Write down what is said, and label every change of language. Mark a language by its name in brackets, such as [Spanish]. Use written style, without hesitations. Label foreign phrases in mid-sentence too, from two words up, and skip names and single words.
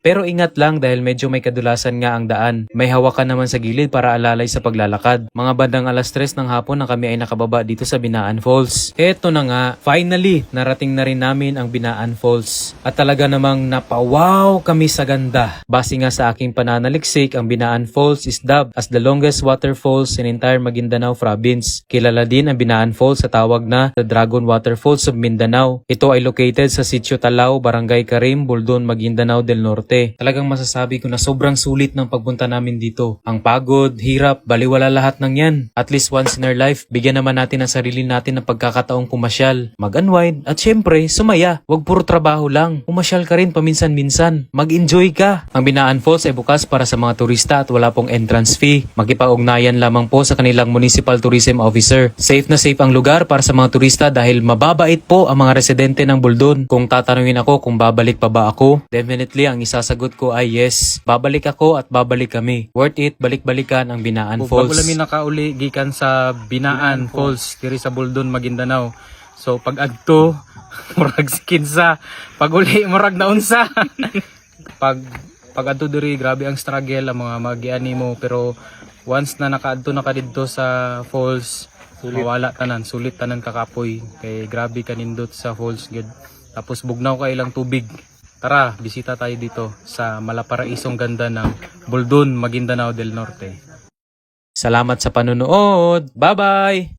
[Filipino] Pero ingat lang dahil medyo may kadulasan nga ang daan. May hawakan naman sa gilid para alalay sa paglalakad. Mga bandang alas 3 ng hapon na kami ay nakababa dito sa Binaan Falls. Eto na nga, finally, narating na rin namin ang Binaan Falls. At talaga namang napawaw kami sa ganda. Base nga sa aking pananaliksik, ang Binaan Falls [English] is dubbed as the longest waterfalls in entire Maguindanao province. [Filipino] Kilala din ang Binaan Falls sa tawag na the Dragon Waterfalls of Mindanao. Ito ay located sa Sitio Talao, Barangay Karim, Buldon, Maguindanao del Norte. Talagang masasabi ko na sobrang sulit ng pagpunta namin dito. Ang pagod, hirap, baliwala lahat ng yan. [English] At least once in our life, [Filipino] bigyan naman natin ang sarili natin ng pagkakataong pumasyal, mag-unwind, at syempre, sumaya. Huwag puro trabaho lang. Pumasyal ka rin paminsan-minsan. Mag-enjoy ka. Ang Binaan Falls ay bukas para sa mga turista at wala pong entrance fee. Makipag-ugnayan lamang po sa kanilang Municipal Tourism Officer. Safe na safe ang lugar para sa mga turista dahil mababait po ang mga residente ng Buldon. Kung tatanungin ako kung babalik pa ba ako, definitely ang isasagot ko ay yes. Babalik ako at babalik kami. [English] Worth it, [Filipino] balik-balikan ang Binaan Falls. [Cebuano] Bago lami nakauli gikan sa Binaan Falls diri sa Buldon, Maguindanao. So pag adto murag skinsa, pag uli murag naunsa. pag adto diri grabe ang struggle ang mga magiani mo, pero once na nakaadto na ka didto sa falls, mawala tanan, sulit tanan kakapoy kay grabe kanindot sa falls gud. Tapos bugnaw ka ilang tubig. [Filipino] Tara, bisita tayo dito sa malaparaisong ganda ng Buldon, Maguindanao del Norte. Salamat sa panonood. Bye-bye!